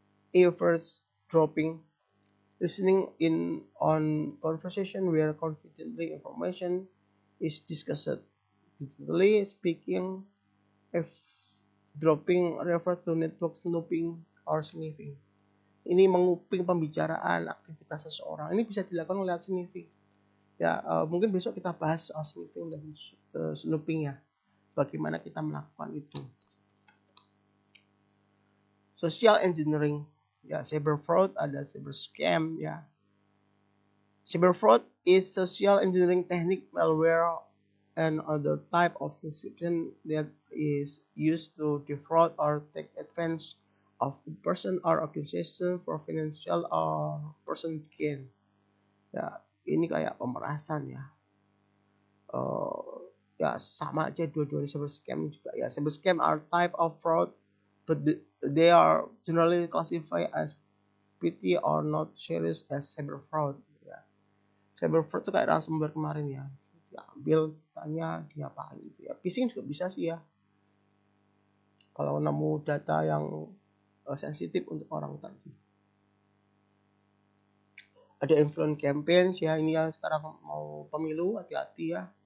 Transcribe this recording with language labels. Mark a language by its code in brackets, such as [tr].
[en] Eavesdropping, listening in on conversation where confidential information is discussed. Digitally speaking, eavesdropping refers to network snooping or sniffing. [id] Ini menguping pembicaraan aktivitas seseorang. Ini bisa dilakukan lewat sniffing. Ya, mungkin besok kita bahas soal sniffing dan snooping, ya. Bagaimana kita melakukan itu. Social engineering, ya, cyber fraud, ada cyber scam, ya. [en] Cyber fraud is social engineering technique, malware, and other type of deception that is used to defraud or take advantage of a person or organization for financial or personal gain. [id] Ya, ini kayak pemerasan, ya. Ya, sama aja dua-duanya cyber scam juga, ya. [en] Cyber scam are type of fraud, but they are generally classified as petty or not serious as cyber fraud, ya. [id] Cyber fraud itu kayak ransomware kemarin, ya. Diambil, tanya, diapain gitu, ya. Phishing juga bisa sih, ya. Kalau nemu data yang sensitif untuk orang tadi. Ada influence campaign, ya, ini yang sekarang mau pemilu, hati-hati, ya.